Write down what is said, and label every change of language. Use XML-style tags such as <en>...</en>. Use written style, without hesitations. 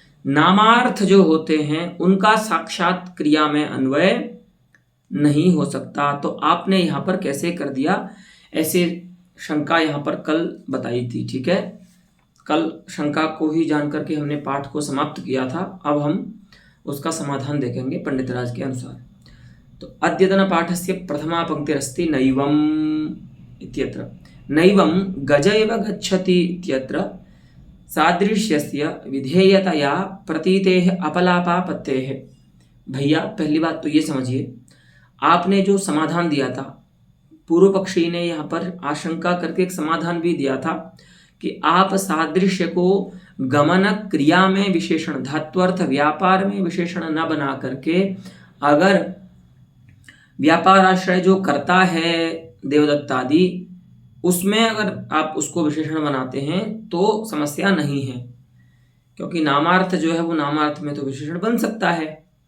<hi>नामार्थ जो होते हैं उनका साक्षात क्रिया में अन्वय नहीं हो सकता। तो आपने यहाँ पर कैसे कर दिया, ऐसे शंका यहाँ पर कल बताई थी। ठीक है, कल शंका को ही जान करके हमने पाठ को समाप्त किया था। अब हम उसका समाधान देखेंगे पंडितराज के अनुसार।</hi> <sa>तो अद्यतन पाठस्य प्रथमा पंक्तिरस्ति नैवम् इत्यत्र। नैवं गज एव गच्छति इत्यत्र सादृश्यस्य विधेयतया प्रतीतेः अपलापापत्तेः।</sa> <hi>भैया पहली बात तो ये समझिए, आपने जो समाधान दिया था, पूर्व पक्षी ने यहाँ पर आशंका करके एक समाधान भी दिया था कि आप सादृश्य को गमन क्रिया में विशेषण, धात्वर्थ व्यापार में विशेषण न बना करके अगर व्यापार आश्रय जो करता है देवदत्त आदि, उसमें अगर आप उसको विशेषण बनाते हैं तो समस्या नहीं है, क्योंकि नामार्थ जो है वो नामार्थ में तो विशेषण बन सकता है।</hi>